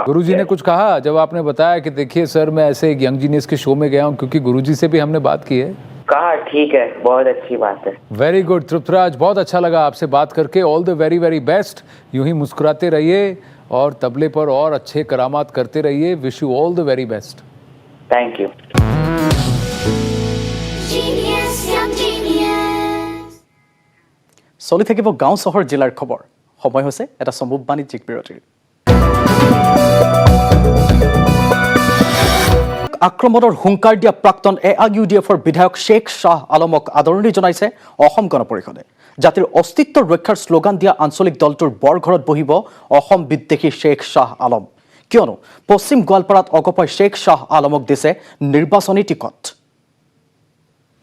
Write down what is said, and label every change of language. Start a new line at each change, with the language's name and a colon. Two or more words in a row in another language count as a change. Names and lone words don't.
Hindi: गुरुजी ने कुछ कहा जब आपने बताया कि देखिए सर मैं ऐसे एक
English: young genius
Hindi: के शो में गया हूँ क्योंकि गुरुजी से भी हमने बात की है कहा ठीक है बहुत अच्छी बात है
English: very good
Hindi: तृप्तराज बहुत अच्छा लगा आपसे बात करके
English: all the very very best
Hindi: यूं ही मुस्कुराते रहिए और तबले पर और अच्छे करामात करते रहिए
English: wish you all the very best thank you
Assamese: চলি থাকিব গাঁও চহৰ জিলাৰ খবৰ সময় হৈছে এটা চমুক বাণিজ্যিক বিৰতিৰ আক্ৰমণৰ হুংকাৰ দিয়া প্ৰাক্তন AIUDFৰ বিধায়ক শেখ শাহ আলমক আদৰণি জনাইছে অসম গণ পৰিষদে জাতিৰ অস্তিত্বৰ ৰক্ষাৰ শ্লোগান দিয়া আঞ্চলিক দলটোৰ বৰঘৰত বহিব অসম বিদ্বেষী শেখ শাহ আলম কিয়নো পশ্চিম গোৱালপাৰাত অগপই শেখ শাহ আলমক দিছে নিৰ্বাচনী টিকট